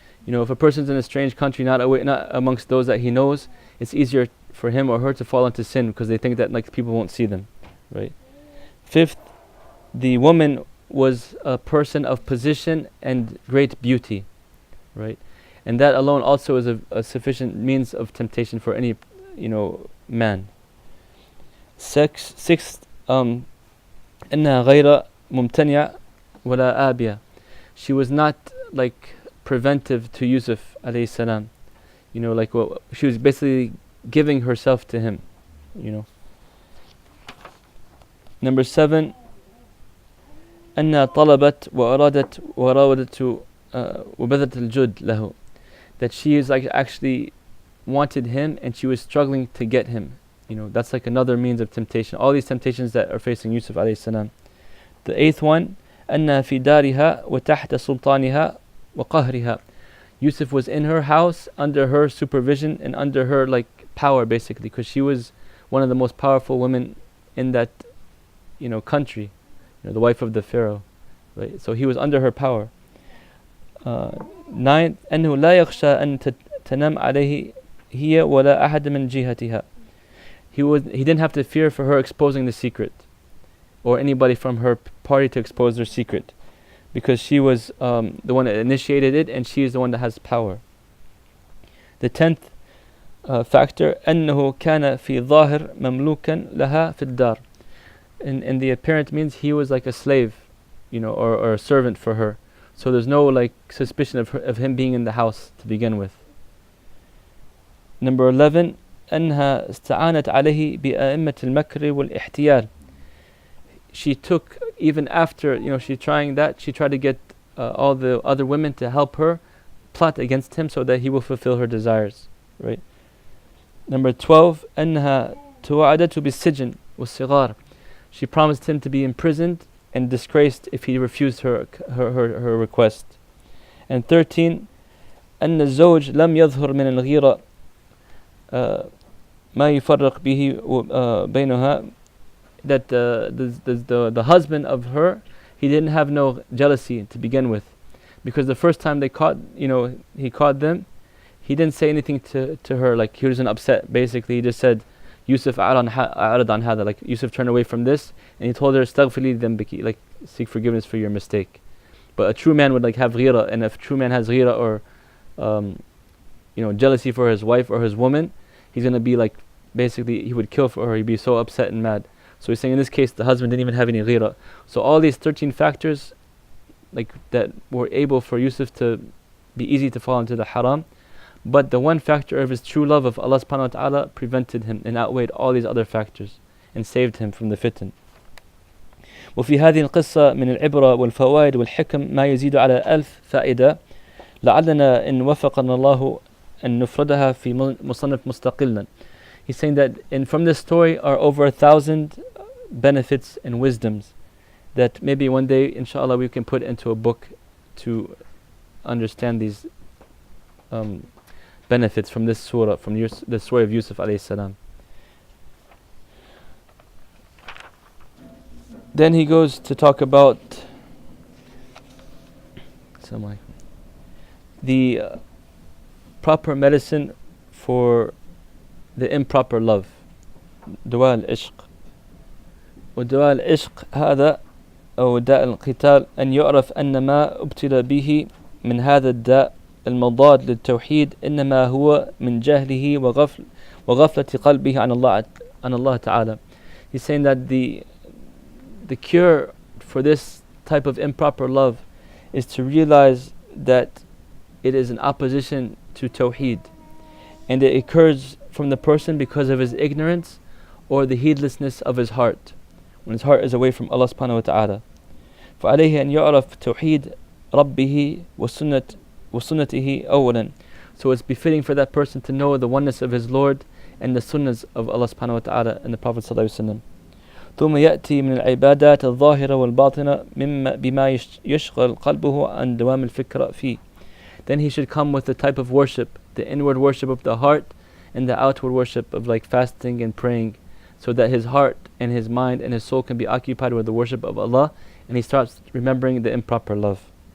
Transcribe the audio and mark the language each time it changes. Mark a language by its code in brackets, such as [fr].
[en] You know, if a person's in a strange country, not amongst those that he knows, it's easier for him or her to fall into sin, because they think that like people won't see them, right? Fifth, the woman was a person of position and great beauty, right? And that alone also is a sufficient means of temptation for any, man. [ar] Sixth, إنها غير ممتنع ولا آبية. [en] She was not like preventive to Yusuf alayhi salam. She was basically giving herself to him, Number 7, [ar] أنها طلبت وأرادت وراودت وبذلت الجهد له. [en] That she is like actually wanted him, and she was struggling to get him. That's like another means of temptation. All these temptations that are facing Yusuf alayhi salam. The 8th one, [ar] أنها في دارها وتحت سلطانها وقهرها. [en] Yusuf was in her house, under her supervision and under her like power, basically, because she was one of the most powerful women in that country, the wife of the Pharaoh, right? So he was under her power. [ar] 9th, أنه لا يخشى أن تنام عليه هي ولا أحد من جهتها. [en] He didn't have to fear for her exposing the secret, or anybody from her party to expose their secret, because she was the one that initiated it, and she is the one that has power. The 10th factor, [ar] أنه كان في ظاهر مملوكا لها في الدار. [en] In the apparent means he was like a slave, or a servant for her. So there's no like suspicion of him being in the house to begin with. Number 11, [ar] أنها استعانت عليه بأئمة المكر والاحتيال. [en] She took, even after she tried to get all the other women to help her plot against him so that he will fulfill her desires, right? [ar] Number 12, أنها توعدته بالسجن والصغار. [en] She promised him to be imprisoned and disgraced if he refused her request. And 13, [ar] أن الزوج لم يظهر من الغيرة ما يفرق به بينها. [en] That the husband of her, he didn't have no jealousy to begin with, because the first time he caught them, he didn't say anything to her, like he wasn't upset. Basically, he just said, Yusuf [ar] a'rad an hada, [en] like Yusuf turned away from this, and he told her, [ar] astaghfirli dhanbiki, [en] like seek forgiveness for your mistake. But a true man would like have ghira, and if a true man has ghira or jealousy for his wife or his woman, he's gonna be like, basically he would kill for her. He'd be so upset and mad. So he's saying in this case the husband didn't even have any ghira. So all these 13 factors, like that were able for Yusuf to be easy to fall into the haram, but the one factor of his true love of Allah subhanahu wa ta'ala prevented him and outweighed all these other factors and saved him from the fitan. [ar] وفي هذه القصة من العبرة والفوائد والحكم ما يزيد على 1000 فائدة لعلنا إن وفقنا الله أن نفردها في مصنف مستقلا. [en] He's saying that from this story are over 1,000 benefits and wisdoms that maybe one day, inshallah, we can put into a book to understand these benefits from this surah, from the story of Yusuf alayhi salam. Then he goes to talk about the proper medicine for the improper love. [ar] دواء العشق. ودواء العشق هذا أو داء القتال أن يعرف أن ما ابتلى به من هذا الداء المضاد للتوحيد إنما هو من جهله وغفلة قلبه عن الله تعالى. [en] He's saying that the cure for this type of improper love is to realize that it is in opposition to tawheed, and it occurs from the person because of his ignorance or the heedlessness of his heart, when his heart is away from Allah subhanahu wa ta'ala. [ar] فعليه أن يعرف توحيد ربه وسنته أولا. [en] So it's befitting for that person to know the oneness of his Lord and the sunnahs of Allah subhanahu wa ta'ala and the Prophet sallallahu alaihi wasallam. [ar] ثم يأتي من العبادات الظاهرة والباطنة بما يشغل قلبه عن دوام الفكرة فيه. [en] Then he should come with the type of worship, the inward worship of the heart and the outward worship of like fasting and praying, so that his heart and his mind and his soul can be occupied with the worship of Allah, and he starts remembering the improper love.